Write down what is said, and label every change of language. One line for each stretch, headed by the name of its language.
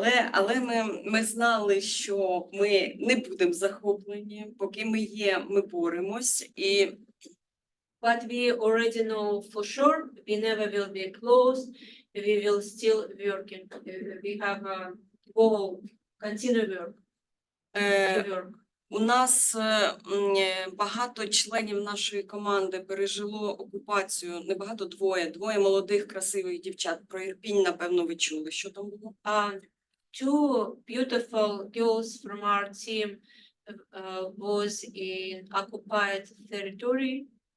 Ukrainian: Але ми знали, що ми не будемо захоплені, поки ми є, ми боремось. І
English: But we already know for sure we never will be closed. We will still working. We have a goal, continue work. To work.
Ukrainian: у нас багато членів нашої команди пережило окупацію, не багато, двоє молодих красивих дівчат. Про Ірпінь, напевно, ви чули, що там було?
English: Two beautiful girls from our team was in occupied territory.